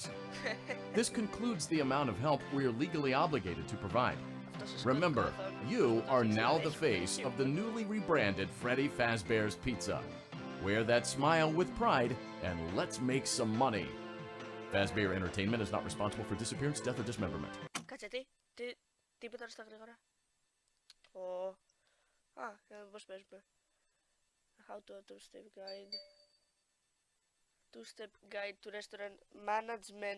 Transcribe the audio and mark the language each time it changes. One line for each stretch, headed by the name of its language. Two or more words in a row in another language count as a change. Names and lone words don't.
English: This concludes the amount of help we are legally obligated to provide. Remember, you are now the face of the newly rebranded Freddy Fazbear's Pizza. Wear that smile with pride and let's make some money. Fazbear Entertainment is not responsible for disappearance, death, or dismemberment.
Greek: Κάτσε τίποτα στα γρήγορα. Για να πώς παίζουμε.
English: How to two-step guide. Two-step guide to restaurant management.